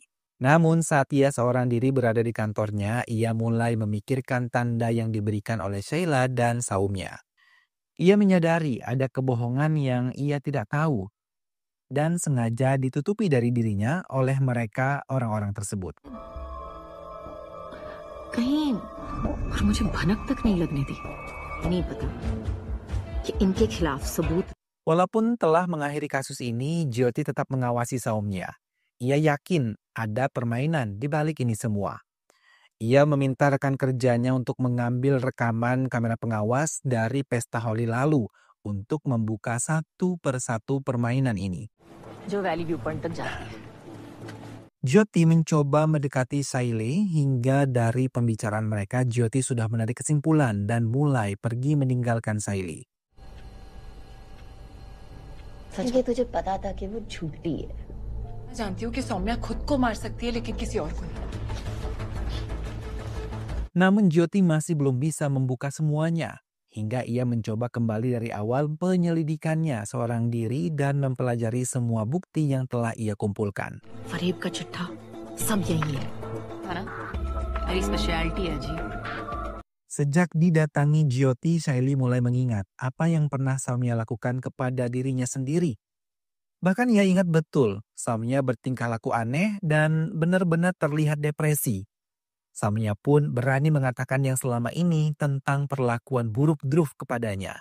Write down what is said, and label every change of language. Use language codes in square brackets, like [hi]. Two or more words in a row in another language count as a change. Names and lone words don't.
[id] Namun saat ia seorang diri berada di kantornya, ia mulai memikirkan tanda yang diberikan oleh Saila dan Saumya. Ia menyadari ada kebohongan yang ia tidak tahu dan sengaja ditutupi dari dirinya oleh mereka orang-orang tersebut. [hi] कहीं और मुझे भनक तक नहीं लगने दी नहीं पता कि इनके खिलाफ सबूत [id] Walaupun telah mengakhiri kasus ini, Jyoti tetap mengawasi Saumya. Ia yakin ada permainan di balik ini semua. Ia meminta rekan kerjanya untuk mengambil rekaman kamera pengawas dari pesta Holi lalu untuk membuka satu persatu permainan ini. [hi] जो वैली व्यू पॉइंट तक जाती है [id] Jyoti mencoba mendekati Saile hingga dari pembicaraan mereka Jyoti sudah menarik kesimpulan dan mulai pergi meninggalkan Saile. [hi] ये तुझे पता था कि वो झूठी है मैं जानती हूँ कि सौम्या खुद को मार सकती है लेकिन किसी और को नहीं. [id] Namun Jyoti masih belum bisa membuka semuanya. Hingga ia mencoba kembali dari awal penyelidikannya seorang diri dan mempelajari semua bukti yang telah ia kumpulkan. [hi] फरेब का चिट्ठा सब यही है ना मेरी स्पेशलिटी है जी [id] Sejak didatangi Jyoti, Saili mulai mengingat apa yang pernah Saumya lakukan kepada dirinya sendiri. Bahkan ia ingat betul, Saumya bertingkah laku aneh dan benar-benar terlihat depresi. Saumya pun berani mengatakan yang selama ini tentang perlakuan buruk Dhruv kepadanya.